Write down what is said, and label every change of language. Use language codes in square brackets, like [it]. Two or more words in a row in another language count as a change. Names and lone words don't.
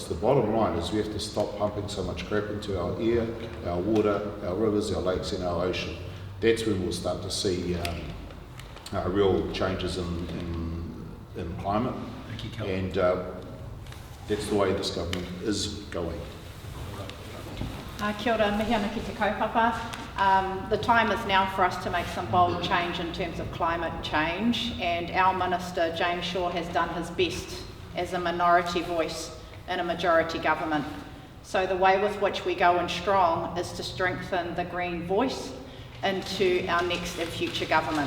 [en] The bottom line is we have to stop pumping so much crap into our air, our water, our rivers, our lakes and our ocean. That's when we'll start to see real changes in climate. Thank you, Kelvin. And that's the way this government is going. [mi] Kia ora, mihi ana ki te kaupapa. [en] The time is now for us to make some bold change in terms of climate change, and our Minister, James Shaw, has done his best as a minority voice in a majority government. So the way with which we go in strong is to strengthen the Green voice into our next and future government.